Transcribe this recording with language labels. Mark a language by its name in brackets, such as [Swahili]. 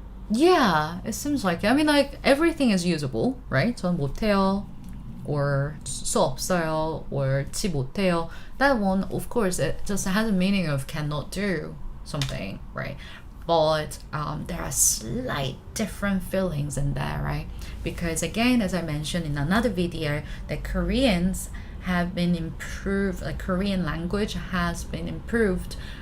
[English] Yeah, it seems like it. I mean, like everything is usable, right? [Korean] 전 못해요, or 수 없어요, or 지 못해요. [English] That one, of course, it just has a meaning of cannot do something, right? But there are slight different feelings in there, right? Because again, as I mentioned in another video, that Koreans have been improved, like Korean language has been improved